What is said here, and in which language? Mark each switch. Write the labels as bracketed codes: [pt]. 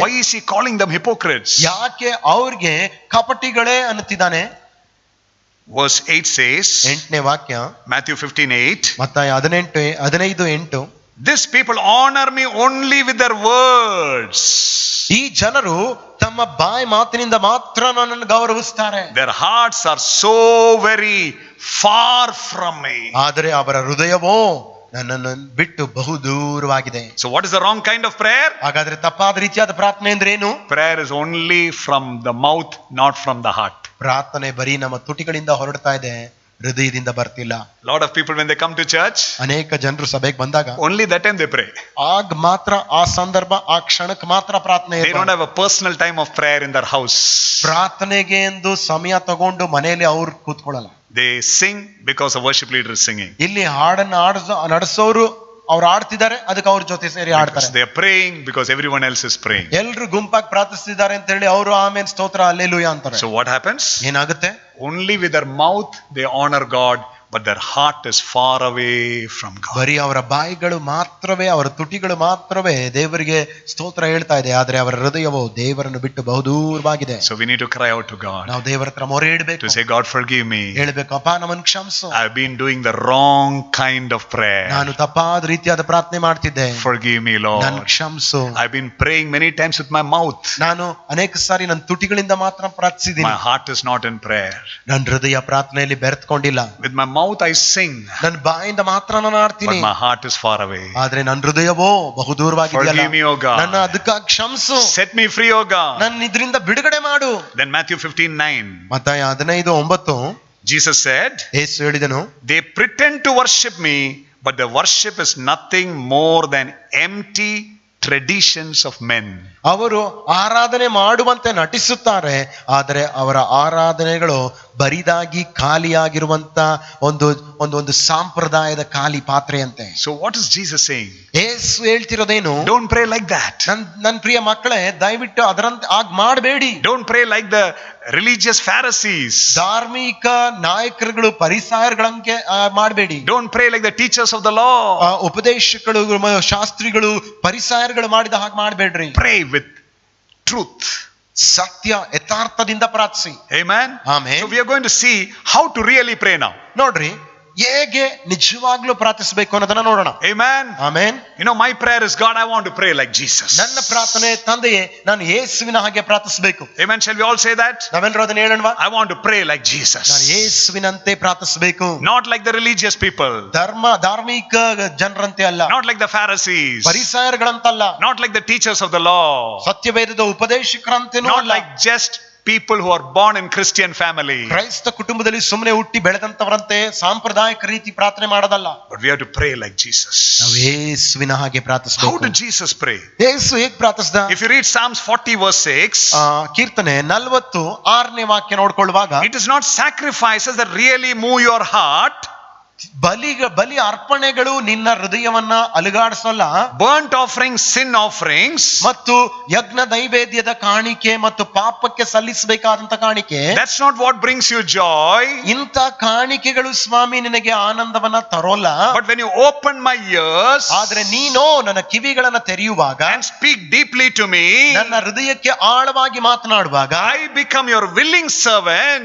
[en] Why is he calling them hypocrites? [kn] ಯಾಕೆ ಅವ್ರಿಗೆ ಕಪಟಿಗಳೇ ಅನ್ನುತ್ತಿದ್ದಾನೆ? [en] Verse 8 says, [kn] 8ನೇ ವಾಕ್ಯ, [en] Matthew 15:8, [kn] ಮತ್ತಾಯ 15:8. [en] this people honor me only with their words. [kn] ಈ ಜನರು ತಮ್ಮ ಬಾಯಿ ಮಾತಿನಿಂದ ಮಾತ್ರ ನನ್ನನ್ನು ಗೌರವಿಸ್ತಾರೆ. [en] Their hearts are so very far from me. [kn] ಆದರೆ ಅವರ ಹೃದಯವೋ ನನ್ನನ್ನು ಬಿಟ್ಟು ಬಹು ದೂರವಾಗಿದೆ. [en] So what is the wrong kind of prayer? [kn] ಹಾಗಾದ್ರೆ ತಪ್ಪಾದ ರೀತಿಯಾದ ಪ್ರಾರ್ಥನೆ ಅಂದ್ರೆ ಏನು? [en] Prayer is only from the mouth, not from the heart. [kn] ಪ್ರಾರ್ಥನೆ ಬರೀ ನಮ್ಮ ತುಟಿಗಳಿಂದ ಹೊರಡ್ತಾ ಇದೆ, ಹೃದಯದಿಂದ ಬರ್ತಿಲ್ಲ. [en] Lot of people when they come to church, [kn] ಅನೇಕ ಜನರು ಸಭೆಗೆ ಬಂದಾಗ [en] only that time they pray. [kn] ಆಗ ಮಾತ್ರ, ಆ ಸಂದರ್ಭ, ಆ ಕ್ಷಣಕ್ಕೆ ಮಾತ್ರ ಪ್ರಾರ್ಥನೆ. [en] They don't have a personal time of prayer in their house. [kn] ಪ್ರಾರ್ಥನೆಗೆ ಎಂದು ಸಮಯ ತಗೊಂಡು ಮನೆಯಲ್ಲಿ ಅವ್ರು ಕೂತ್ಕೊಳ್ಳಲ್ಲ. [en] They sing because the worship leader is singing. [kn] ಇಲ್ಲಿ ಹಾಡನ್ನು ನಡೆಸೋರು ಅವ್ರು ಆಡ್ತಿದ್ದಾರೆ, ಅದಕ್ಕೆ ಅವ್ರ ಜೊತೆ ಸೇರಿ ಆಡ್ತಾರೆ. [en] They are praying because everyone else is praying. [kn] ಎಲ್ರು ಗುಂಪಾಗಿ ಪ್ರಾರ್ಥಿಸ್ತಿದ್ದಾರೆ ಅಂತ ಹೇಳಿ ಅವರು ಆಮೇಲೆ ಸ್ತೋತ್ರ ಹಲ್ಲೆಲೂಯಾ ಅಂತಾರೆ. [en] So what happens? [kn] ಏನಾಗುತ್ತೆ? [en] Only with their mouth they honor God, but their heart is far away from God. [kn] ಬರೀ ಅವರ ಬಾಯಿಗಳು ಮಾತ್ರವೇ, ಅವರ ತುಟಿಗಳು ಮಾತ್ರವೇ ದೇವರಿಗೆ ಸ್ತೋತ್ರ ಹೇಳ್ತಾ ಇದೆ, ಆದ್ರೆ ಅವರ ಹೃದಯವು ದೇವರನ್ನು ಬಿಟ್ಟು ಬಹುದೂರವಾಗಿದೆ. [en] So we need to cry out to God. [kn] ನಾವು ದೇವರ ಹತ್ರ ಮೊರೆ ಇಡಬೇಕು, [en] To say, God forgive me. [kn] ಹೇಳ್ಬೇಕು, ಅಪ್ಪ ನಮ್ಮನ್ನು ಕ್ಷಮಿಸು, [en] I've been doing the wrong kind of prayer. [kn] ನಾನು ತಪ್ಪಾದ ರೀತಿಯಾದ ಪ್ರಾರ್ಥನೆ ಮಾಡ್ತಿದ್ದೆ, [en] Forgive me, Lord. [kn] ನನ್ನ ಕ್ಷಮಿಸು. [en] I've been praying many times with my mouth. [kn] ನಾನು ಅನೇಕ ಸಾರಿ ನನ್ನ ತುಟಿಗಳಿಂದ ಮಾತ್ರ ಪ್ರಾರ್ಥಿಸಿದ್ದೀನಿ, [en] My heart is not in prayer. [kn] ನನ್ನ ಹೃದಯ ಪ್ರಾರ್ಥನೆಯಲ್ಲಿ ಬೆರೆತ್ಕೊಂಡಿಲ್ಲ. [en] With my mouth I sing, [kn] ನನ್ನ ಬಾಯಿಂದ ಮಾತ್ರ ನಾನು ಆಡ್ತೀನಿ, [en] but my heart is far away. [kn] ಆದ್ರೆ ನನ್ನ ಹೃದಯವೋ ಬಹುದೂರವಾಗಿದೆಯಲ್ಲ. [en] Forgive me, O God. [kn] ನನ್ನ ಅದಕ್ಕಾಗಿ ಕ್ಷಮಿಸು, [en] Set me free, O God. [kn] ನನ್ನ ಇದರಿಂದ ಬಿಡುಗಡೆ ಮಾಡು. [en] Then Matthew 15:9, [kn] ಮತ್ತಾಯ 15:9, [en] Jesus said, [kn] ಯೇಸು ಹೇಳಿದನು, [en] they pretend to worship me, but their worship is nothing more than empty traditions of men. [kn] ಅವರು ಆರಾಧನೆ ಮಾಡುವಂತೆ ನಟಿಸುತ್ತಾರೆ, ಆದರೆ ಅವರ ಆರಾಧನೆಗಳು ಬರಿದಾಗಿ ಖಾಲಿಯಾಗಿರುವಂತ ಒಂದು ಸಾಂಪ್ರದಾಯದ ಖಾಲಿ ಪಾತ್ರೆಯಂತೆ. [en] So what is Jesus saying? [kn] Yesu ಹೇಳ್ತಿರೋದೇನು? [en] Don't pray like that. [kn] ನನ್ನ ಪ್ರಿಯ ಮಕ್ಕಳೇ, ದಯವಿಟ್ಟು ಅದರಂತೆ ಆಗ ಮಾಡಬೇಡಿ. [en] Don't pray like the religious Pharisees. [kn] ಧಾರ್ಮಿಕ ನಾಯಕರುಗಳು, ಪರಿಸಾಯರುಗಳಂಗೆ ಮಾಡಬೇಡಿ. [en] Don't pray like the teachers of the law. [kn] ಉಪದೇಶಕರು, ಶಾಸ್ತ್ರಿಗಳು, ಪರಿಸಾಯರುಗಳು ಮಾಡಿದ ಹಾಗೆ ಮಾಡಬೇಡ್ರಿ. [en] Pray with truth. [kn] ಸತ್ಯ ಯಥಾರ್ಥದಿಂದ ಪ್ರಾರ್ಥಿಸಿ. [en] Amen. Amen. So we are going to see how to really pray now. [kn] ನೋಡ್ರಿ, ಹೇಗೆ ನಿಜವಾಗ್ಲೂ ಪ್ರಾರ್ಥಿಸಬೇಕು ಅನ್ನೋದನ್ನ ನೋಡೋಣ. [en] Amen. [kn] Amen. [en] You know, my prayer is, God, I want to pray like Jesus. [kn] ನನ್ನ ಪ್ರಾರ್ಥನೆ, ತಂದೆಯೇ, ನಾನು ಯೇಸುವಿನ ಹಾಗೆ ಪ್ರಾರ್ಥಿಸಬೇಕು. [en] Amen. Shall we all say that? [kn] ನಾವೆಲ್ಲರೂ ಅದನ್ನ ಹೇಳೋಣವಾ? [en] I want to pray like Jesus. [kn] ನಾನು ಯೇಸುವಿನಂತೆ ಪ್ರಾರ್ಥಿಸಬೇಕು. [en] Not like the religious people. [kn] ಧಾರ್ಮಿಕ ಜನರಂತೆ ಅಲ್ಲ, [en] Not like the Pharisees. [kn] ಪರಿಸಾಯರುಗಳಂತಲ್ಲ, [en] Not like the teachers of the law. [kn] ಸತ್ಯವೇದದ ಉಪದೇಶಕರಂತೆನೂ [en] Not [kn] ಅಲ್ಲ, [en] like just people who are born in Christian family. [kn] ಕ್ರೈಸ್ತ ಕುಟುಂಬದಲ್ಲಿ ಸುಮ್ಮನೆ ಹುಟ್ಟಿ ಬೆಳೆದಂತವರಂತೆ ಸಾಂಪ್ರದಾಯಿಕ ರೀತಿ ಪ್ರಾರ್ಥನೆ ಮಾಡೋದಲ್ಲ. [en] But we have to pray like Jesus. [kn] ನಾವು ಯೇಸುವಿನ ಹಾಗೆ [en] How [kn] ಪ್ರಾರ್ಥಿಸಬೇಕು. [en] did Jesus pray? [kn] ಯೇಸು ಹೇಗೆ ಪ್ರಾರ್ಥಿಸಿದ? [en] If you read Psalms 40 verse 6, [kn] ಕೀರ್ತನೆ 46ನೇ ವಾಕ್ಯ ನೋಡ್ಕೊಳ್ಳುವಾಗ, [en] it is not sacrifices that really move your heart, [kn] ಬಲಿ ಅರ್ಪಣೆಗಳು ನಿನ್ನ ಹೃದಯವನ್ನ ಅಲುಗಾಡಿಸಲ್ಲ. [en] Burnt offerings, sin offerings, [kn] ಮತ್ತು ಯಜ್ಞ ನೈವೇದ್ಯದ ಕಾಣಿಕೆ ಮತ್ತು ಪಾಪಕ್ಕೆ ಸಲ್ಲಿಸಬೇಕಾದಂತ ಕಾಣಿಕೆ, [en] that's not what brings you joy. [kn] ಇಂಥ ಕಾಣಿಕೆಗಳು ಸ್ವಾಮಿ ನಿನಗೆ ಆನಂದವನ್ನ ತರೋಲ್ಲ. [en] But when you open my ears, [kn] ಆದ್ರೆ ನೀನು ನನ್ನ ಕಿವಿಗಳನ್ನ ತೆರೆಯುವಾಗ, [en] and speak deeply to me, [kn] ನನ್ನ ಹೃದಯಕ್ಕೆ ಆಳವಾಗಿ ಮಾತನಾಡುವಾಗ, [en] I become your willing servant,